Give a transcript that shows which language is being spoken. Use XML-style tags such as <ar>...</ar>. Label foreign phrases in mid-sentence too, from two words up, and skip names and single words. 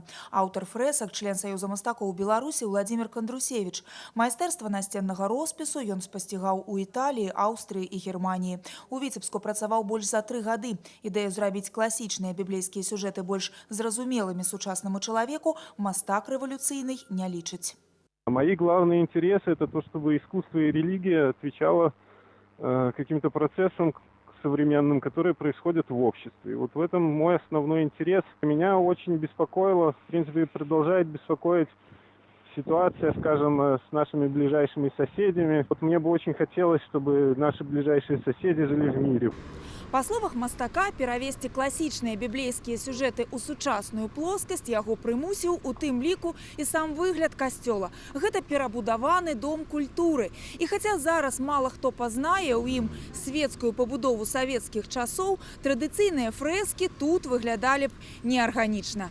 <be>Аўтар фрэсак, член Саюза мастакоў Беларусі Уладзімір Кандрусевіч. Майстэрства насценнага роспісу ён спасцігаў у Італіі, Аўстрыі і Германіі. У Віцебску працаваў больш за 3 гады. Ідэю зрабіць класічныя біблейскія сюжэты больш зразумелымі сучаснаму чалавеку мастак революцийный не личить.</be> <ru>Мои главные интересы – это то, чтобы искусство и религия отвечало каким-то процессам современным, которые происходят в обществе. И вот в этом мой основной интерес. Меня очень беспокоило, в принципе, продолжает беспокоить ситуация, скажем, с нашими ближайшими соседями. Вот мне бы очень хотелось, чтобы наши ближайшие соседи жили в мире.</ru> <be>Па словах мастака, перавесці класічныя біблейскія сюжэты ў сучасную плоскасць яго прымусіў у тым ліку і сам выгляд касцёла. Гэта перабудаваны дом культуры. І хаця зараз мала хто пазнае ў ім светскую пабудову савецкіх часоў, традыцыйныя фрэскі тут выглядалі б неарганічна.</be>